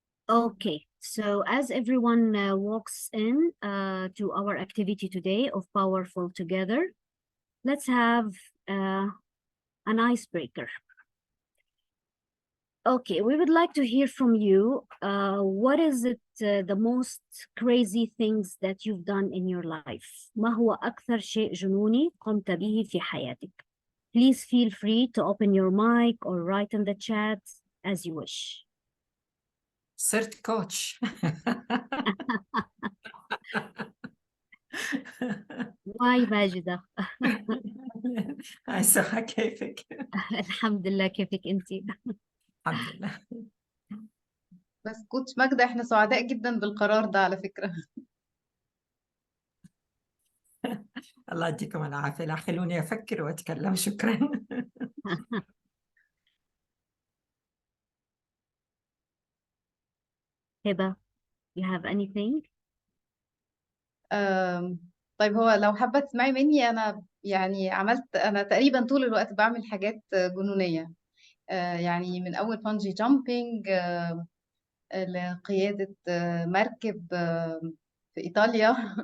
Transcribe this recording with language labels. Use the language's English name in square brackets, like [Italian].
[English] Okay, so as everyone walks in to our activity today of Powerful Together, let's have an icebreaker. Okay, we would like to hear from you. What is it the most crazy things that you've done in your life? [Arabic] ما هو أكثر شيء جنوني قمت به في حياتك? [English] Please feel free to open your mic or write in the chat as you wish. [Arabic] صرت كوتش. واي ماجدة. هاي سهى، كيفك؟ الحمد لله، كيفك انتي؟ الحمد لله. بس كوتش ماجدة، احنا سعداء جدا بالقرار ده على فكرة. الله يديكم العافية، لا خلوني أفكر وأتكلم. شكرا. [English] هبة, you have anything? [Arabic] طيب، هو لو حابة تسمعي مني، أنا يعني أنا تقريبا طول الوقت بعمل حاجات جنونية. يعني من أول بانجي جامبينج لقيادة مركب في إيطاليا.